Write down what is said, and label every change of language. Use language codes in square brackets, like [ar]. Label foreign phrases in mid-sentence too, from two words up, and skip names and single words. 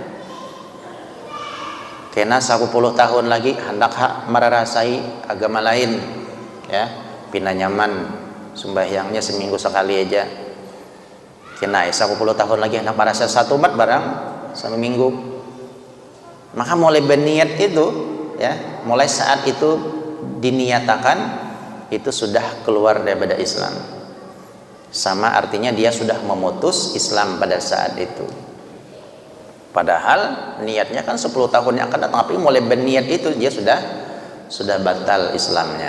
[bjn] Kena 10 tahun lagi hendak merasai agama lain, ya, pindah nyaman sembahyangnya seminggu sekali aja. Kena 10 tahun lagi hendak merasa satu umat barang seminggu. Maka mulai berniat itu, ya, mulai saat itu diniatakan itu sudah keluar daripada Islam. Sama artinya dia sudah memutus Islam pada saat itu. Padahal niatnya kan 10 tahun yang akan datang, tapi mulai berniat itu dia sudah batal Islamnya.